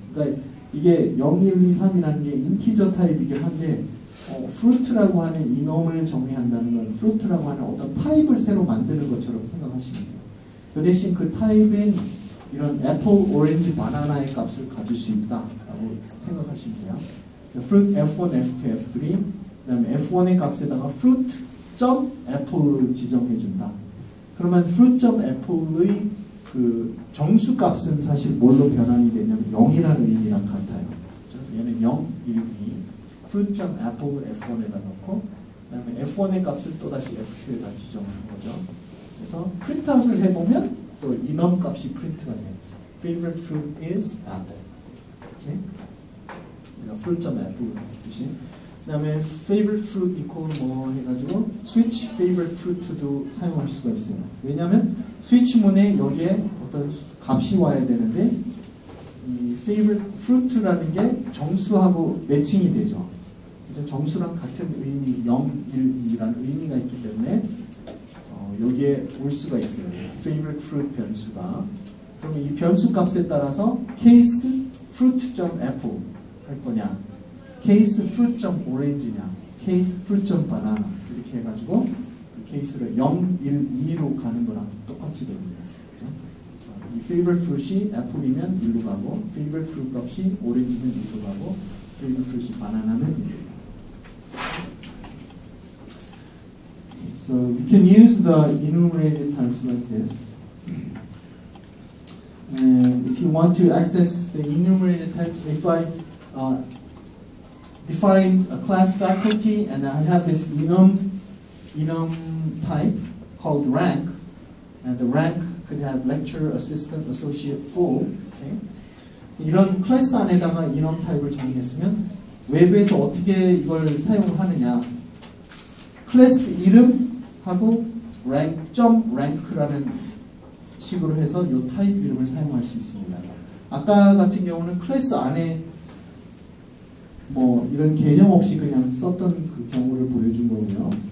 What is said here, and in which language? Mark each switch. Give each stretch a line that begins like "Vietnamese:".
Korean: 그러니까 이게 0, 1, 2, 3이라는 게 인티저 타입이긴 한데 fruit라고 하는 enum을 정의한다는 건 fruit라고 하는 어떤 타입을 새로 만드는 것처럼 생각하시면 돼요. 그 대신 그 타입인 이런 애플, 오렌지, 바나나의 값을 가질 수 있다라고 생각하시면 돼요. fruit F1, F2, F3 그 다음에 F1의 값에다가 fruit.apple을 지정해준다. 그러면 fruit.apple의 그 정수값은 사실 뭘로 변환이 되냐면 0이라는 의미랑 같아요. 그렇죠? 얘는 0, 1, 2 fruit.apple F1에다 넣고 그다음에 F1의 값을 또다시 F2에다 지정하는 거죠. 그래서 프린트아웃을 해보면 또 인원 값이 프린트가 돼요.
English: Favorite fruit is apple.
Korean: 오케이? 그러니까 fruit.apple 뜻이. 그다음에 favorite fruit equal 뭐 해가지고 switch favorite fruit to도 사용할 수가 있어요. 왜냐하면 스위치문에 여기에 어떤 값이 와야 되는데 이 favorite fruit라는 게 정수하고 매칭이 되죠. 그래서 정수랑 같은 의미 0, 1, 2라는 의미가 있기 때문에 여기에 올 수가 있어요. favorite fruit 변수가. 그러면 이 변수 값에 따라서 case fruit.apple 할 거냐, case fruit.orange냐, case fruit.banana 이렇게 해가지고 그 케이스를 0, 1, 2로 가는 거랑 똑같이 됩니다. 그렇죠? 이 favorite fruit이 apple이면 1로 가고, favorite fruit 값이 orange면 2로 가고, favorite fruit이 banana면 1로 가고.
English: So you can use the enumerated types like this. And if you want to access the enumerated types, if I define a class faculty and I have this enum type called rank, and the rank could have lecturer, assistant, associate, full. Okay?
Korean: 이런 클래스 안에다가 enum 타입을 정의했으면 웹에서 어떻게 이걸 사용을 하느냐? 클래스 이름하고 rank.rank라는 식으로 해서 이 타입 이름을 사용할 수 있습니다. 아까 같은 경우는 클래스 안에 뭐 이런 개념 없이 그냥 썼던 그 경우를 보여준 거고요.